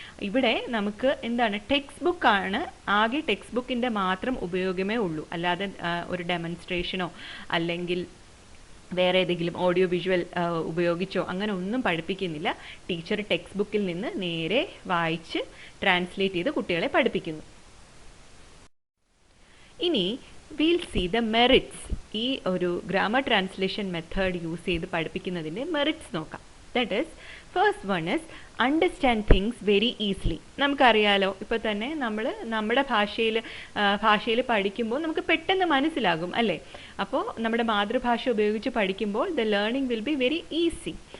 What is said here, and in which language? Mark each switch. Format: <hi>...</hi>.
<ml>ഇവിടെ നമുക്ക് എന്താണ്, ടെക്സ്റ്റ് ബുക്കാണ്, ആകെ ടെക്സ്റ്റ് ബുക്കിൻ്റെ മാത്രം ഉപയോഗമേ ഉള്ളൂ. അല്ലാതെ ഒരു ഡെമോൺസ്ട്രേഷനോ അല്ലെങ്കിൽ വേറെ ഏതെങ്കിലും ഓഡിയോ വിഷ്വൽ ഉപയോഗിച്ചോ അങ്ങനെ ഒന്നും പഠിപ്പിക്കുന്നില്ല. ടീച്ചർ ടെക്സ്റ്റ് ബുക്കിൽ നിന്ന് നേരെ വായിച്ച് ട്രാൻസ്ലേറ്റ് ചെയ്ത് കുട്ടികളെ പഠിപ്പിക്കുന്നു.</ml> <en>ഇനി we'll see the merits.</en> <ml>ഈ ഒരു ഗ്രാമർ ട്രാൻസ്ലേഷൻ മെത്തേഡ് യൂസ് ചെയ്ത് പഠിപ്പിക്കുന്നതിൻ്റെ മെറിറ്റ്സ് നോക്കാം.</ml> <en>That is, first one is understand things very easily.</en> <ml>നമുക്കറിയാലോ, ഇപ്പോൾ തന്നെ നമ്മൾ നമ്മുടെ ഭാഷയിൽ പഠിക്കുമ്പോൾ നമുക്ക് പെട്ടെന്ന് മനസ്സിലാകും, അല്ലേ? അപ്പോൾ നമ്മുടെ മാതൃഭാഷ ഉപയോഗിച്ച് പഠിക്കുമ്പോൾ</ml> <en>The learning will be very easy.</en>